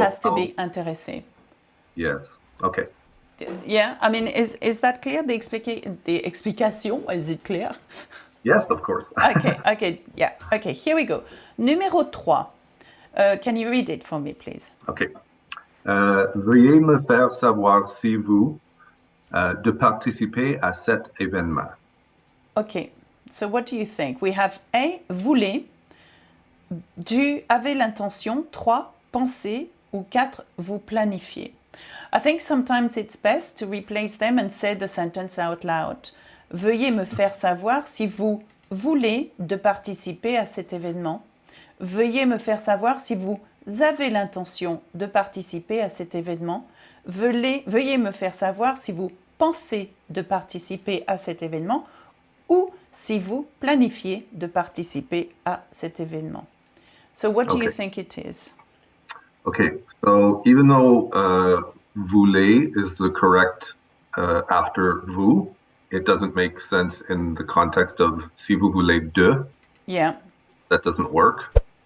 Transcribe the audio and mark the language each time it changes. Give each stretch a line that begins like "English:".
English: has to be intéressé. yes. Okay. Yeah, I mean, is that clear? The explication, is it clear? Yes, of course. Okay, yeah. Okay, here we go. Numéro 3. Can you read it for me, please? Okay.
French: Veuillez me faire savoir si vous de participer à cet événement.
English: Okay, so what do you think? We have A, voulez, du, avez l'intention, 3, pensez, ou 4, vous planifiez. I think sometimes it's best to replace them and say the sentence out loud.
French: Veuillez me faire savoir si vous voulez de participer à cet événement. Veuillez me faire savoir si vous avez l'intention de participer à cet événement. Veuillez me faire savoir si vous pensez de participer à cet événement ou si vous planifiez de participer à cet événement.
English: So what do you think it is? Okay, so even though voulez is the correct after vous, it doesn't make sense in the context of
French: si vous voulez de.
English: Yeah. That doesn't work.